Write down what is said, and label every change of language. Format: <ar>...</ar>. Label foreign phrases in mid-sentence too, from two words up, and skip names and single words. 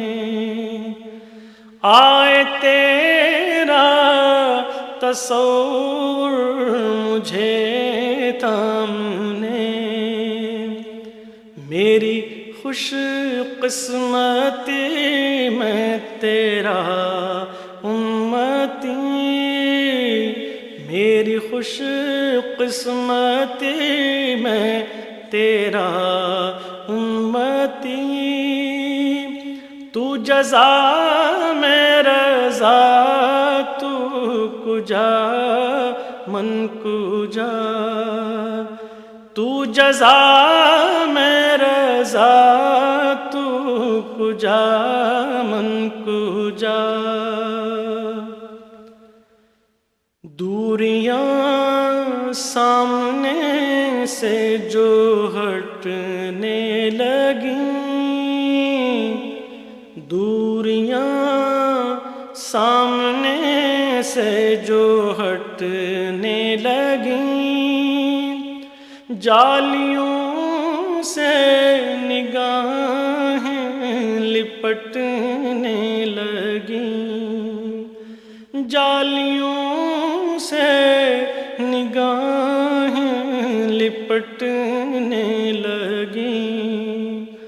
<ur>آئے تیرا تصور مجھے تھامنے، میری خوش قسمتی میں تیرا امتی، میری خوش قسمتی میں تیرا امتی، تو جزا میں رضا</ur> <fa>تو کجا من کجا،</fa> <ur>تو جزا میں رضا</ur> <fa>تو کجا من کجا،</fa> <ur>دوریاں سامنے سے جو ہٹنے لگیں، دوریاں سامنے سے جو ہٹنے لگیں، جالیوں سے نگاہیں لپٹنے لگیں، جالیوں سے نگاہیں لپٹنے لگیں،</ur>